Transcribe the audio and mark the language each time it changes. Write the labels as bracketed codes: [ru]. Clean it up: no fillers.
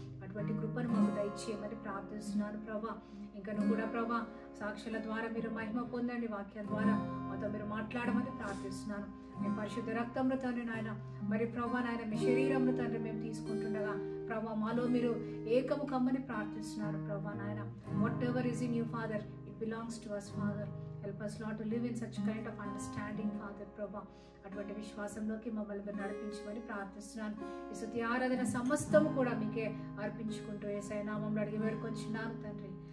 [te] అటువంటి కృపను మాకు దయచేయమని ప్రార్థిస్తున్నాను ప్రభా. ఇంకా నువ్వు కూడా ప్రభా సాక్షుల ద్వారా మీరు మహిమ పొందండి, వాక్యం ద్వారా మాతో మీరు మాట్లాడమని ప్రార్థిస్తున్నాను. మీ పరిశుద్ధ రక్తంలో తండ్రి నాయన, మరి ప్రభా నాయన మీ శరీరంలో తండ్రి మేము తీసుకుంటుండగా ప్రభా మాలో మీరు ఏకము కమ్మని ప్రార్థిస్తున్నారు ప్రభా నాయన. [en] Whatever is in you father, it belongs to us father. Help us Lord to live in such kind of understanding father ప్రభా. [te] అటువంటి విశ్వాసంలోకి మమ్మల్ని మీరు నడిపించమని ప్రార్థిస్తున్నాను. ఈ స్తుతి ఆరాధన సమస్తము కూడా మీకే అర్పించుకుంటూ యేసయ్య నామములో అడిగి వేడుకొంచున్నాను తండ్రి.